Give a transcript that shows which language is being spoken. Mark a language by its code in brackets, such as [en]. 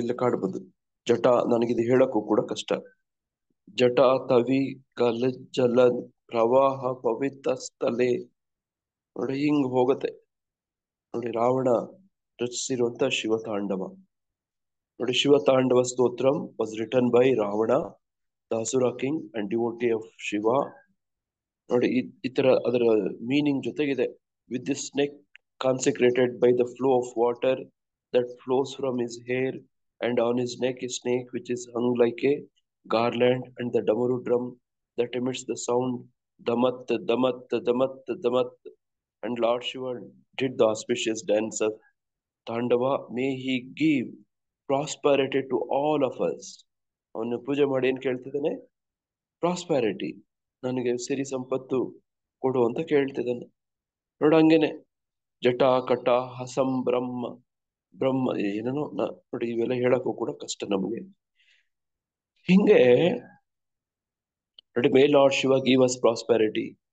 [kn] ಇಲ್ಲಿ ಕಾಡ್ಬೋದು ಜಟ. ನನಗಿದು ಹೇಳಕ್ಕೂ ಕೂಡ ಕಷ್ಟ. ಜಟ ತವಿ ಗಲಜ್ಜಲ ಪ್ರವಾಹ ಪವಿತ್ರ ಸ್ಥಲೆ ನೋಡಿ, ಹಿಂಗ್ ಹೋಗುತ್ತೆ ನೋಡಿ. ರಾವಣ ರಚಿಸಿರುವಂತ ಶಿವತಾಂಡವ ನೋಡಿ. [en] Shivatandava Stotram was written by Ravana, the asura king and devotee of Shiva ನೋಡಿ. [kn] ಈ ತರ ಅದರ meaning ಜೊತೆಗಿದೆ. [en] With this neck consecrated by the flow of water that flows from his hair, and on his neck a snake which is hung like a garland, and the damaru drum that emits the sound damat damat damat damat. And Lord Shiva did the auspicious dance of Tandava. May he give prosperity to all of us. [kn] ಅವನು ಪೂಜೆ ಮಾಡಿ ಏನ್ ಕೇಳ್ತಿದ್ದಾನೆ? Prosperity, ನನಗೆ ಸಿರಿ ಸಂಪತ್ತು ಕೊಡು ಅಂತ ಕೇಳ್ತಿದ್ದಾನೆ ನೋಡ. ಹಂಗೇನೆ ಜಟ ಕಟ ಹಸಂ ಬ್ರಹ್ಮ ಏನೇನೋ ನೋಡಿ. ಇವೆಲ್ಲ ಹೇಳಕ್ಕೂ ಕೂಡ ಕಷ್ಟ ನಮಗೆ. ಹಿಂಗೆ ನೋಡಿ, [en] May Lord Shiva give us prosperity.